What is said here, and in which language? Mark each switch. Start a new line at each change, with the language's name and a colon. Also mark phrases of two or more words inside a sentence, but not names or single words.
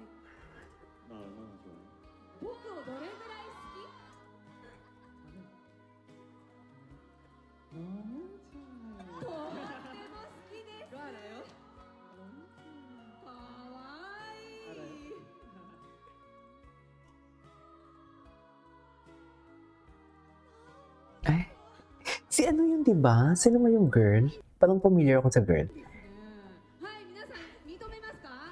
Korean: 나 얼마나 좋아해?
Japanese: 僕をどれぐらい好き とっても好きです。알아요? かわいい。
Filipino: Ay. Si ano yun, diba? Sino nga yung girl? Parang familiar ako sa girl.
Japanese: はい、皆さん認めますか